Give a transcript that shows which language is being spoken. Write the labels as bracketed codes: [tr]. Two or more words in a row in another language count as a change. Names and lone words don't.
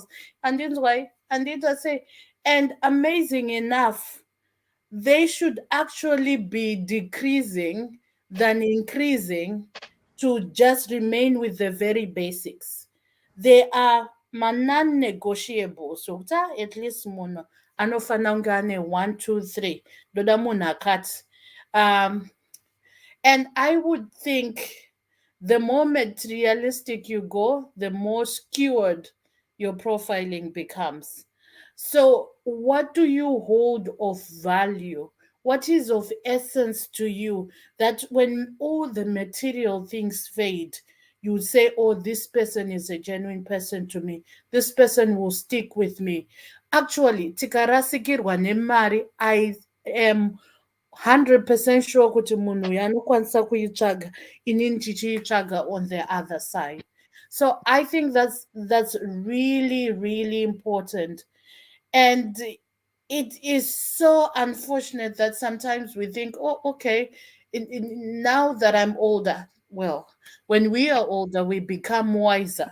[en] And that's why, and it I say, and amazing enough, they should actually be decreasing than increasing to just remain with the very basics. They are non-negotiable. So at least [sn] munhu anofana kunge ane 1 2 3 ndoda munhu akati. [en] And I would think the more materialistic you go, the more skewed your profiling becomes. So, what do you hold of value? What is of essence to you that when all the material things fade, you say, oh, this person is a genuine person to me. This person will stick with me. Actually, [sn] tikarasikirwa nemari, [en] I am 100% sure [sn] kuti munhu uyu anokwanisa kuitsvaga inini ndichiitsvaga [en] on the other side. So I think that's really, really important. And it is so unfortunate that sometimes we think, oh, okay, now that I'm older, well, when we are older, we become wiser.